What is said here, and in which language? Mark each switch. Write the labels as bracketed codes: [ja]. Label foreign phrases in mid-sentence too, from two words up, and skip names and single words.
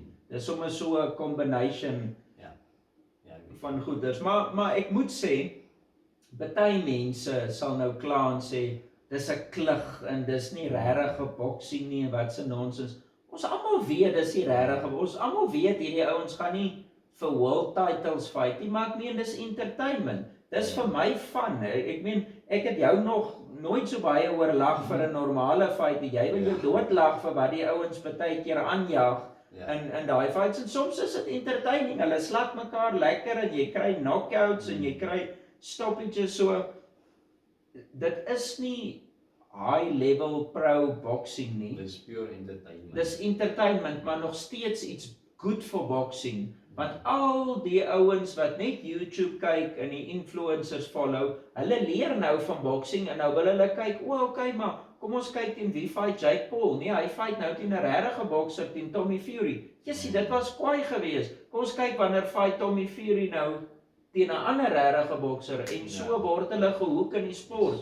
[af] Dis sommer so 'n combination van goeders, maar ek moet sê, baie mense sal nou kla en sê, dis 'n klug en dis nie regtig 'n boksing nie, wat se nonsens. Ons almal weet dis nie regtig, ons almal weet hierdie ouens gaan nie vir [en] world titles fight [af] nie, maar ek meen dis entertainment. Dis vir my fun. Ek meen, ek het jou nog nooit so baie oor lag vir 'n normale fight. Jy wil jou doodlag vir wat die ouens baie keer aanjaag in daai fights, en soms is dit entertaining. Hulle slag mekaar lekker en jy kry knockouts en jy kry stoppages, so dit is nie [en] high level pro boxing [af] nie. Dis pure entertainment. Dis entertainment, maar nog steeds iets [en] good for boxing. [af] Want al die ouens wat net YouTube kyk en die influencers follow, hulle leer nou van boxing en nou wil hulle kyk, okay, maar kom ons kyk teen wie fight Jake Paul. Nee, hy fight nou teen 'n regte bokser, teen Tommy Fury. Jessie, dit was kwaai geweest. Kom ons kyk wanneer fight Tommy Fury nou teen 'n ander regte bokser, en so word hulle gehoek in die sport.